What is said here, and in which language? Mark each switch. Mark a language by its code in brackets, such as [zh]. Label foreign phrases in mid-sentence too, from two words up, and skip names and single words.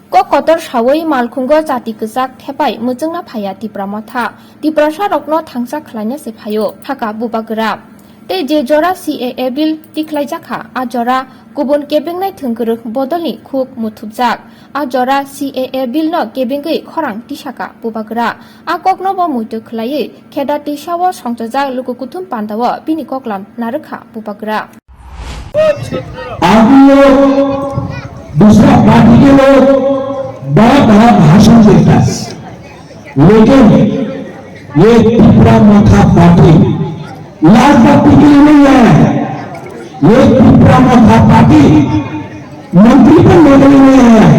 [trp] kotor sawai malkhungo jati kejak thepai mujungna phaya tipra matha tiprasa rokno thangsa khlaina se phayo thaka bubagra te je jora CAA bill tiklaijaka a jora kubun kebengnai thungkuru bodolni khuk muthupjak a jora CAA bill no kebengei khorang tisaka bubagra a kokno bo muitu khlai kheda tisawo songchajak lukukuthum pandawo bini koklam narukha bubagra [hi] आप लोग दूसरा पार्टी के लोग बड़ा बड़ा भाषण देता है, लेकिन ये त्रिपुरा माथा पार्टी लाल पार्टी के लिए नहीं आया है। ये त्रिपुरा माथा पार्टी मंत्री पर लेने नहीं आया है।